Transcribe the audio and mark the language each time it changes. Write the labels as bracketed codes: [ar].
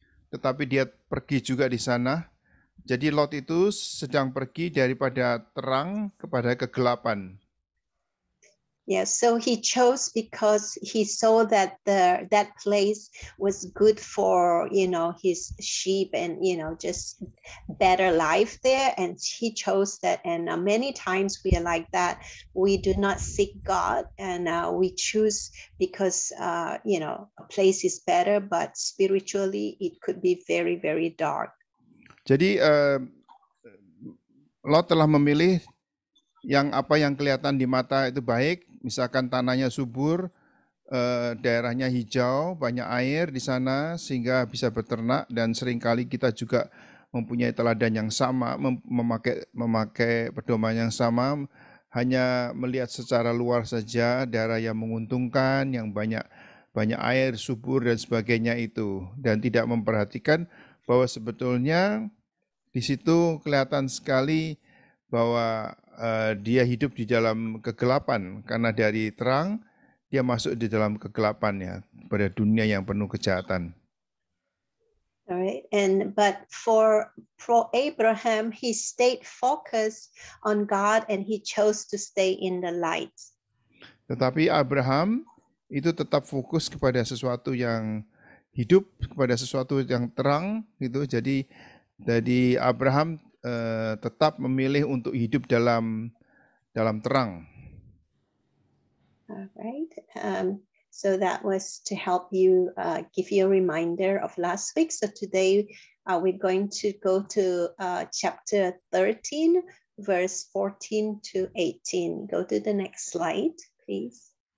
[id] Tetapi dia pergi juga di sana. Jadi Lot itu sedang pergi daripada terang kepada kegelapan. [en] Yeah, so he chose because he saw that that place was good for, his sheep and, just better life there. And he chose that. And many times we are like that. We do not seek God, and we choose because, a place is better, but spiritually it could be very, very dark. [id] Jadi Lot telah memilih yang kelihatan di mata itu baik, misalkan tanahnya subur, daerahnya hijau, banyak air di sana sehingga bisa beternak, dan seringkali kita juga mempunyai teladan yang sama, memakai pedoman yang sama, hanya melihat secara luar saja daerah yang menguntungkan, yang banyak air, subur dan sebagainya itu, dan tidak memperhatikan bahwa sebetulnya di situ kelihatan sekali bahwa dia hidup di dalam kegelapan, karena dari terang dia masuk di dalam kegelapan, ya, pada dunia yang penuh kejahatan. [en] All right, but for Abraham, he stayed focused on God and he chose to stay in the light. [id] Tetapi Abraham itu tetap fokus kepada sesuatu yang hidup, kepada sesuatu yang terang, gitu. Jadi Abraham tetap memilih untuk hidup dalam terang. [en] All right. So that was to help you, give you a reminder of last week. So today we're going to go to chapter 13, verse 14 to 18. Go to the next slide, please.